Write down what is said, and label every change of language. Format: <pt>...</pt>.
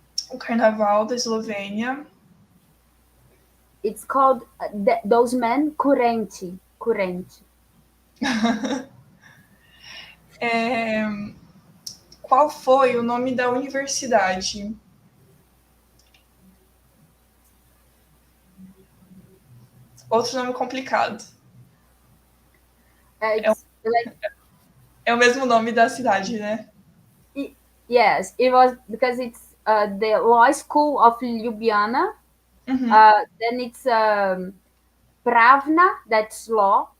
<pt>O carnaval da Eslovênia.</pt> <en>It's called those men curente.</en> <pt>Qual foi o nome da universidade? Outro nome complicado. É o mesmo nome da cidade, né?</pt> <en>Yes, it was because it's the law school of Ljubljana. Then it's Pravna, that's law.</en>